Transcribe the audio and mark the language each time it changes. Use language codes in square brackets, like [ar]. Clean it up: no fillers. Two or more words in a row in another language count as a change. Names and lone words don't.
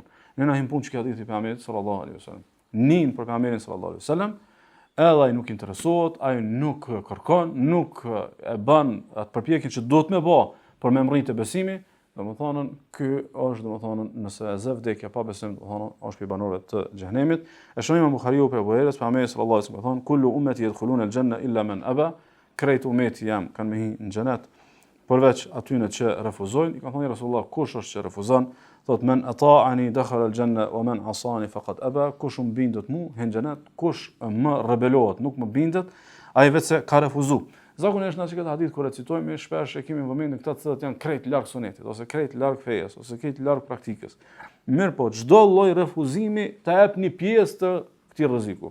[sq] Ne na impon çka hadithi i pejgamberit [ar] صلى الله عليه وسلم. [sq] Nin për pejgamberin [ar] صلى الله عليه وسلم, [sq] edhe ai nuk interesohet, ai nuk kërkon, nuk e bën atë përpjekjen që duhet me bë për me mritë besimin. Domethënë ky është domethënë nëse e zë vdekja pa besim, domethënë është për banorëve të xhenemit. E shohim në Buhariu për Buhari's, pejgamberi [ar] صلى الله عليه وسلم [sq] thonë: [ar] "كل أمتي يدخلون الجنة إلا من أبى." [sq] Krejt ummeti jam kanë me hyrë në xhenet, përveç atyre që refuzojnë. I ka thënë Rasulullah, kush është që refuzon? [ar] Thotë: "من أطاعني دخل الجنة ومن عصاني فقد أبى." [sq] Kush më bindet mua, hyn në xhenet, kush më rebelohet, nuk më bindet, ai vetë ka refuzuar. Zakonisht në këtë hadith kur e citojmë, shpesh e kemi vëmendje në këta të cilët janë krejt larg sunetit, ose krejt larg fejes, ose krejt larg praktikës. Mirë po, çdo lloj refuzimi të jep një pjesë të këtij rreziku.